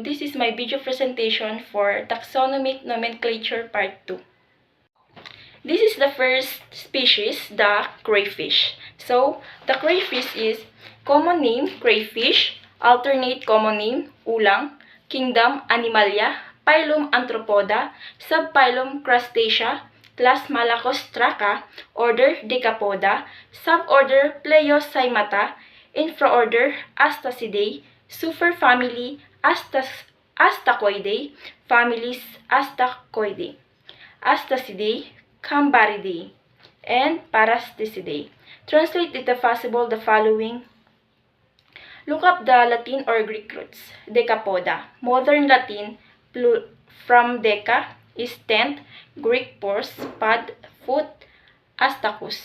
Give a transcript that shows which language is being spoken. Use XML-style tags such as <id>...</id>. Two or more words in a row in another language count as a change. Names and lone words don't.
<en>This is my video presentation for Taxonomic Nomenclature Part 2. This is the first species, the crayfish. So, the crayfish is common name, crayfish, alternate common name, ulang, kingdom, Animalia, phylum, Arthropoda, subphylum, Crustacea, class Malacostraca, order Decapoda, suborder Plesiocyemata, infraorder Astacidae, superfamily Astacoidae, families Astacoidae, Astacidae, Cambaridae, and Parasticidae. Translate if possible the following. Look up the Latin or Greek roots. Decapoda. Modern Latin from deca is tent, Greek pors, pod, foot, astacus.</en>